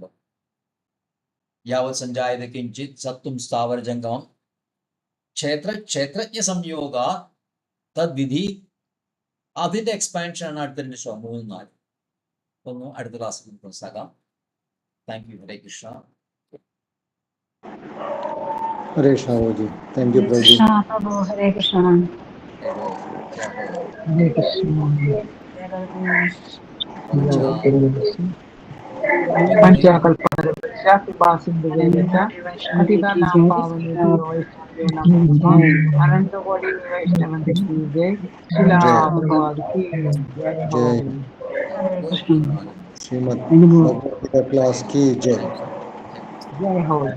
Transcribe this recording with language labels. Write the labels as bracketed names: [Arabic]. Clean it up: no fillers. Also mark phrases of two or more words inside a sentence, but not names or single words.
[Sanskrit] യാവത് സഞ്ജായത കിഞ്ചിത് സത്വം സ്ഥാവര ജംഗമം ക്ഷേത്രജ്ഞ സംയോഗ തദ്വിധി. [Malayalam] അതിന്റെ എക്സ്പാൻഷൻ ആണ് അടുത്ത രണ്ട് ശ്ലോകം 3-4. ഒന്നും അടുത്ത ക്ലാസ്സിൽ മനസ്സിലാക്കാം. [English] thank you. [Sanskrit] ഹരേ കൃഷ്ണ. ഹരേ കൃഷ്ണ. [English] thank you [Malayalam] പ്രഭു. [Sanskrit] ഹരേ കൃഷ്ണ. ഹരേ കൃഷ്ണ. पंचकल्पतरुश्च कृपा सिन्धुभ्यश्च पतितानां पावनेभ्यो वैष्णवेभ्यो नमो नमः। [Hindi] अनंत कोटि वैष्णव की जय। शिला प्रभुपाद की जय। श्रीमद् भगवद गीता क्लास की जय। जय हो।